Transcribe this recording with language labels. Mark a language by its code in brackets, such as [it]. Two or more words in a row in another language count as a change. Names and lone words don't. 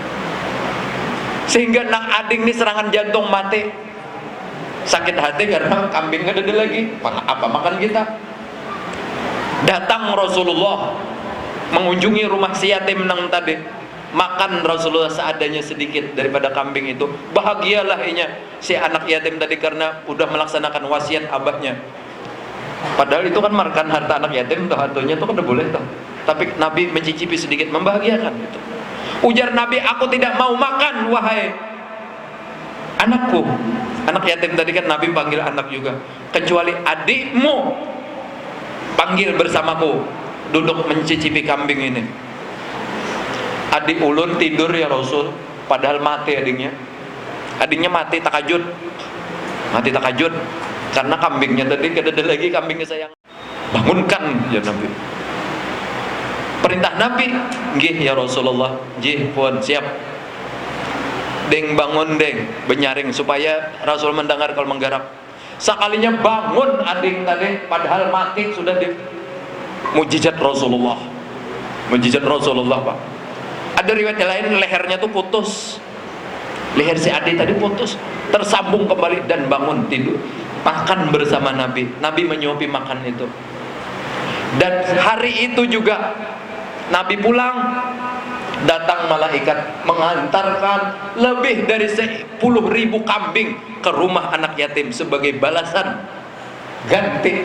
[bjn] Sehingga nang ading ini serangan jantung mati, sakit hati karena kambing nggak ada lagi, apa makan kita. Datang Rasulullah mengunjungi rumah si yatim nang tadi, makan Rasulullah seadanya sedikit daripada kambing itu. [id] Bahagialah si anak yatim tadi karena udah melaksanakan wasiat abahnya. Padahal itu kan makan harta anak yatim, hartanya itu kan udah boleh tuh. Tapi Nabi mencicipi sedikit, membahagiakan itu. Ujar Nabi, aku tidak mau makan wahai anakku. Anak yatim tadi kan Nabi panggil anak juga, kecuali adikmu panggil bersamaku, duduk mencicipi kambing ini. [bjn] Adik ulun tidur ya Rasul, padahal mati adiknya. Adiknya mati takajud karena kambingnya tadi kada ada lagi, kambingnya sayang. [id] Bangunkan ya Nabi. Perintah Nabi, nggih ya Rasulullah, nggih pun siap. [bjn] Deng bangun deng, benyaring supaya Rasul mendengar kalau menggarap. Sekalinya bangun ading tadi, padahal mati sudah di mujizat Rasulullah. [id] Mujizat Rasulullah, Pak. Ada riwayat lain lehernya tuh putus. Leher si Adi tadi putus, tersambung kembali dan bangun tidur. Makan bersama Nabi. Nabi menyuapi makan itu. Dan hari itu juga Nabi pulang, datang malaikat mengantarkan lebih dari 10.000 kambing ke rumah anak yatim sebagai balasan ganti.